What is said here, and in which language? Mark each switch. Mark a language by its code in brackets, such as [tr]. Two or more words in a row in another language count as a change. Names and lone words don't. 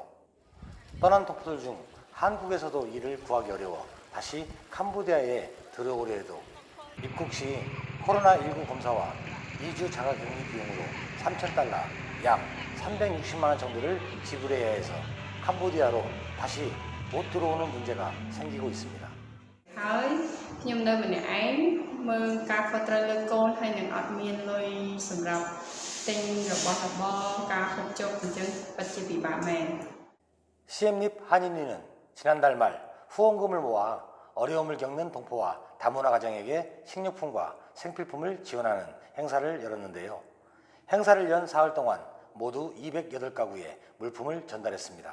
[ko] 떠난 동포들 중 한국에서도 일을 구하기 어려워 다시 캄보디아에 들어오려 해도 입국 시 코로나19 검사와 2주 자가격리 비용으로 3,000달러, 약 360만 원 정도를 지불해야 해서 캄보디아로 다시 못 들어오는 문제가 생기고 있습니다. [km] ហើយខ្ញុំនៅម្នាក់ឯងមើលការខុសត្រូវលើកូនហើយនឹងអត់មានលុយសម្រាប់ទិញរបស់របរការហូបចុកអញ្ចឹងពិតជាពិបាកមែន [ko] CM립 한인위는 지난달 말 후원금을 모아 어려움을 겪는 동포와 다문화 가정에게 식료품과 생필품을 지원하는 행사를 열었는데요. 행사를 연 사흘 동안 모두 208가구에 물품을 전달했습니다.